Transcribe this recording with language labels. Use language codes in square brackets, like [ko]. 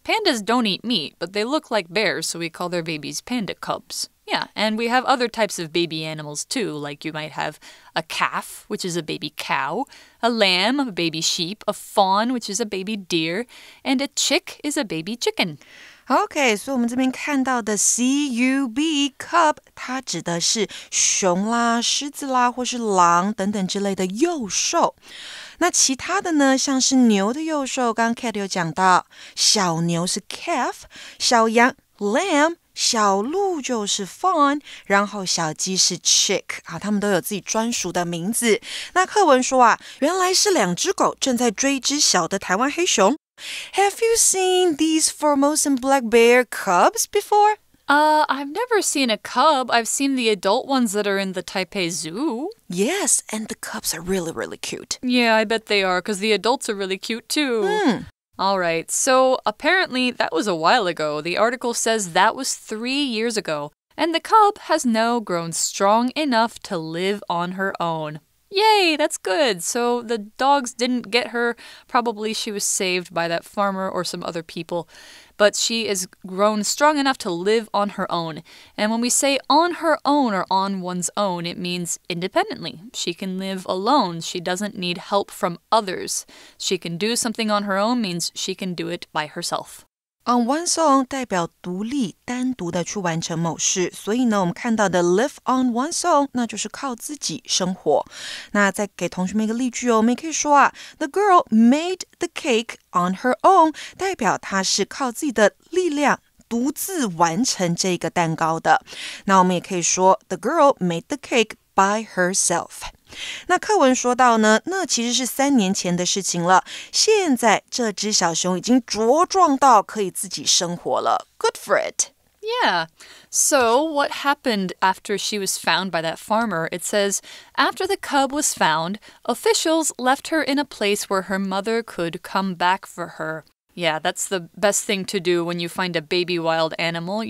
[en] Pandas don't eat meat, but they look like bears, so we call their babies panda cubs. Yeah, and we have other types of baby animals too, like you might have a calf, which is a baby cow, a lamb, a baby sheep, a fawn, which is a baby deer, and a chick is a baby chicken. [zh] OK， 所以我们这边看到的 cub cub， 它指的是熊啦、狮子啦，或是狼等等之类的幼兽。那其他的呢，像是牛的幼兽，刚刚 Kat 有讲到，小牛是 calf， 小羊 lamb， 小鹿就是 fawn， 然后小鸡是 chick， 它们都有自己专属的名字。那课文说啊，原来是2只狗正在追一只小的台湾黑熊。 [en] Have you seen these Formosan black bear cubs before? I've never seen a cub. I've seen the adult ones that are in the Taipei Zoo. Yes, and the cubs are really, really cute. Yeah, I bet they are, because the adults are really cute too. All right, so apparently that was a while ago. The article says that was 3 years ago, and the cub has now grown strong enough to live on her own. Yay, that's good. So the dogs didn't get her. Probably she was saved by that farmer or some other people. But she is grown strong enough to live on her own. And when we say on her own or on one's own, it means independently. She can live alone. She doesn't need help from others. She can do something on her own means she can do it by herself. On one's own [zh] 代表独立、单独的去完成某事，所以呢，我们看到的 [en] live on one's own [zh] 那就是靠自己生活。那再给同学们一个例句哦，我们也可以说啊 ， [en] The girl made the cake on her own， [zh] 代表她是靠自己的力量独自完成这个蛋糕的。那我们也可以说 [en] The girl made the cake by herself。 [zh] 那课文说到呢，那其实是3年前的事情了。现在这只小熊已经茁壮到可以自己生活了。 [en] Good for it. Yeah. So what happened after she was found by that farmer? It says, after the cub was found, officials left her in a place where her mother could come back for her. Yeah, that's the best thing to do when you find a baby wild animal.